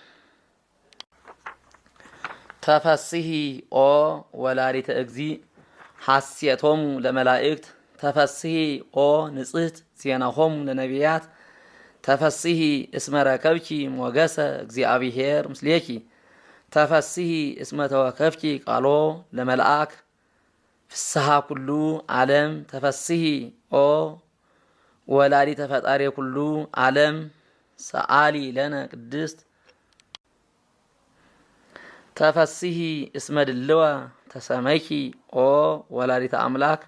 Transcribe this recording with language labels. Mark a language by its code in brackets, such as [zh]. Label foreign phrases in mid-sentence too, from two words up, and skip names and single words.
[gez] ተፈስሒ ኦ ወላዲተ እግዚእ ሐሴቶሙ ለመላእክት ተፈስሒ ኦ ንጽሕት ዜናሆሙ ለነቢያት ተፈስሒ እስመ ረከብኪ ሞገሰ እግዚአብሔር ምስሌኪ ተፈስሒ እስመ ተወከፍኪ ቃሎ ለመልአክ ፍስሓ ኩሉ ዓለም ተፈስሒ ኦ ወላዲተ ፈጣሪ ኩሉ ዓለም ሰአሊ ለነ ቅድስት ተፈስሒ እስመ ድልወ ተሰመይኪ ኦ ወላዲተ አምላክ